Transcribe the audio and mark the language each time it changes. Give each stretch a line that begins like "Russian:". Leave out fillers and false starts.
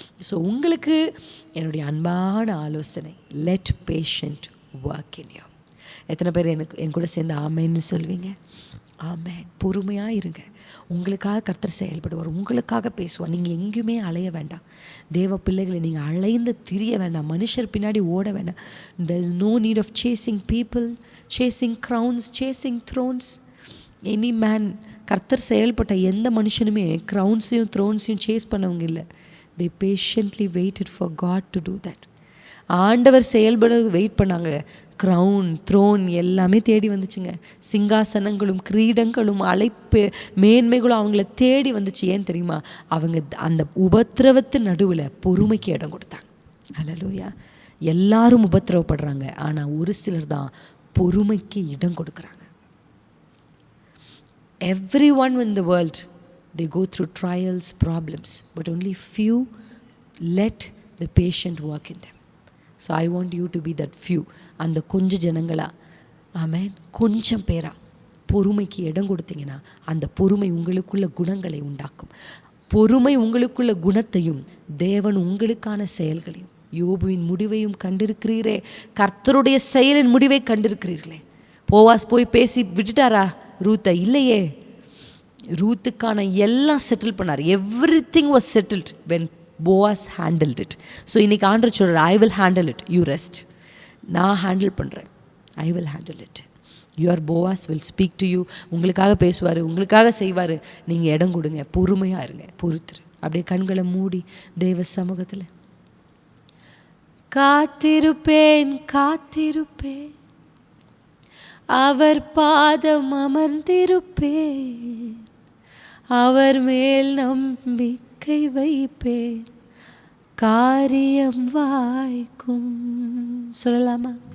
Tamil: So உங்களுக்கு என்னுடைய அன்பான ஆலோசனை,
English: Let patient work in you.
Tamil: எத்தனை பேர் என் கூட சேர்ந்து ஆமேன்னு சொல்வீங்க? ஆமேன். பொறுமையாக இருங்க. உங்களுக்காக கர்த்தர் செயல்படுவார், உங்களுக்காக பேசுவார். நீங்கள் எங்கேயுமே அலைய வேண்டாம். தேவ பிள்ளைகளை நீங்கள் அலைந்து திரிய வேண்டாம், மனுஷர் பின்னாடி ஓட வேண்டாம்.
English: there is no need of chasing people, chasing crowns, chasing thrones. Any man,
Tamil: கர்த்தர் செயல்பட்ட எந்த மனுஷனுமே க்ரௌன்ஸையும் த்ரோன்ஸையும் சேஸ் பண்ணவங்க இல்லை.
English: they patiently waited for God to do that.
Tamil: ஆண்டவர் செயல்பட வெயிட் பண்ணாங்க. க்ரௌன், த்ரோன் எல்லாமே தேடி வந்துச்சுங்க. சிங்காசனங்களும் கிரீடங்களும் அழைப்பு மேன்மைகளும் அவங்கள தேடி வந்துச்சு. ஏன் தெரியுமா? அவங்க அந்த உபத்திரவத்தின் நடுவில் பொறுமைக்கு இடம் கொடுத்தாங்க. அல்லேலூயா. எல்லாரும் உபத்திரவப்படுறாங்க, ஆனால் ஒரு சிலர் தான் பொறுமைக்கு இடம் கொடுக்குறாங்க.
English: Everyone in the world, they go through trials, problems, but only few let the patient work in them. So I want you to be that few.
Tamil: அந்த கொஞ்ச ஜனங்களா, ஆமென், கொஞ்சம் பேரா பொறுமைக்கு இடம் கொடுத்தீங்கன்னா அந்த பொறுமை உங்களுக்குள்ள குணங்களை உண்டாக்கும். பொறுமை உங்களுக்குள்ள குணத்தையும் தேவன் உங்களுக்கான செயல்களையும், யோபுவின் முடிவையும் கண்டிருக்கிறீரே. கர்த்தருடைய செயலின் முடிவை கண்டிருக்கிறீர்களே. போவாஸ் போய் பேசி விட்டுட்டாரா ரூத்தை? இல்லையே. ரூத்துக்கான எல்லாம் செட்டில் பண்ணார்.
English: Everything was settled when Boaz handled it. So
Tamil: இன்னைக்கு ஆண்டவர் சொல்கிறார்,
English: I will handle it, you rest.
Tamil: நான் ஹேண்டில் பண்ணுறேன்,
English: I will handle it. Your Boaz will speak to you.
Tamil: உங்களுக்காக பேசுவார், உங்களுக்காக செய்வார். நீங்கள் இடம் கொடுங்க, பொறுமையாக இருங்க, பொறுத்துரு. அப்படியே கண்களை மூடி தேவ சமூகத்தில் காத்திருப்பேன், காத்திருப்பேன், அவர் பாதம் அமர்ந்திருப்பேன், அவர் மேல் நம்பிக்கை வைப்பேன், காரியம் வாய்க்கும். சொல்லலாமா?